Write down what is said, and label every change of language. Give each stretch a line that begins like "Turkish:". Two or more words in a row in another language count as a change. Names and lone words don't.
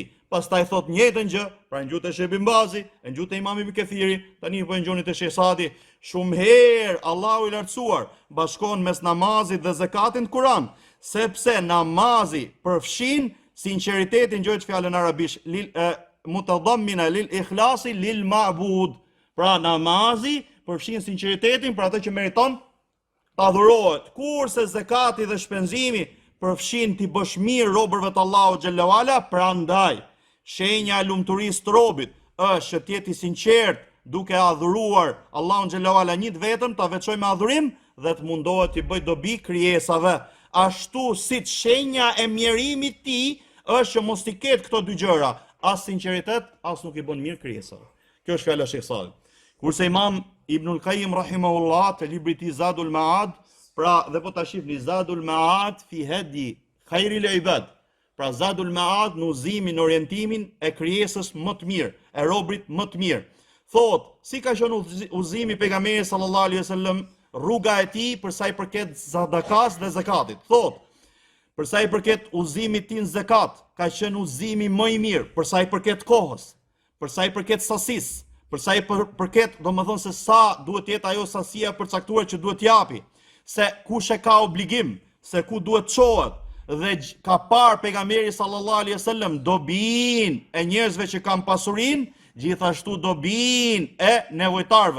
Albanian: Pastaj thot njëjtën gjë, pra në gjuhën e Sheh Ibn Bazi, në gjuhën e Imam Ibn Kathiri, tani po në gjuhën e Sheh Sadi, shumë herë Allahu i lartësuar bashkon mes namazit dhe zakatit në Kur'an, sepse namazi përfshin sinqeritetin, gjohet fjalën arabisht,
Arabic: متضمنة للإخلاص للمعبود.
Albanian: Pra namazi përfshin sinqeritetin për atë që meriton ta adhurohet, kurse zakati dhe shpenzimi përfshin t'i bësh mirë robërve të Allahut
Arabic: جل وعلا.
Albanian: Prandaj shenja e lumturisë të robit është që të jetë i sinqert duke adhuruar Allahun
Arabic: جل وعلا
Albanian: një vetëm, ta veçojë me adhurim dhe të mundohet t'i bëj dobi krijesave. Ashtu si shenja e mjerimit ti është që mos t'i ketë këto dy gjëra, as sinqeritet, as nuk i bën mirë krijesave. Kjo është fjala e Sheh Sadi. Kurse Imam Ibnul Qayyim rahimahullah te libri i tij Zadul Ma'ad, pra dhe po ta shihni Zadul Ma'ad fi hadi khairil ibad. Pra Zadul Ma'ad në uzimin, në orientimin e krijesës më të mirë, e robrit më të mirë. Thot, si ka qenë uzimi pejgamberit
Arabic: صلى الله عليه وسلم,
Albanian: rruga e tij për sa i përket sadakas dhe zakatit. Thot, për sa i përket uzimit tin zakat, ka qenë uzimi më i mirë për sa i përket kohës, për sa i përket sasisë, për sa i përket, domethënë se sa duhet jetë ajo sasia përcaktuar që duhet japi, se kush e ka obligim, se ku duhet çohet, dhe ka parë pejgamberi
Arabic: صلى الله عليه وسلم
Albanian: dobin e njerëzve që kanë pasurinë, gjithashtu dobin e nevojtarëve.